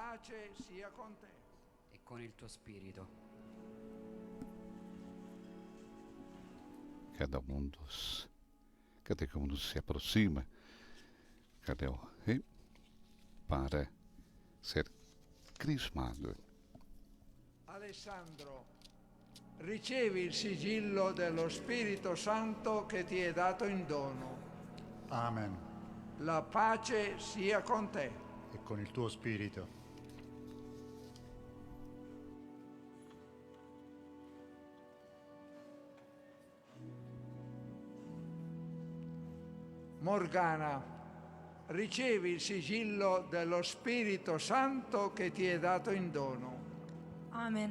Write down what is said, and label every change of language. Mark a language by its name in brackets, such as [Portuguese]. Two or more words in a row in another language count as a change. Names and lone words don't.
[Italian] E con il tuo spirito. [Portuguese] Cada um se aproxima, cadê o rei, para ser crismado. [Italian] Alessandro, ricevi il sigillo dello Spirito Santo che ti è dato in dono. Amen. La pace sia con te. E con il tuo spirito. Morgana, ricevi il sigillo dello Spirito Santo che ti è dato in dono.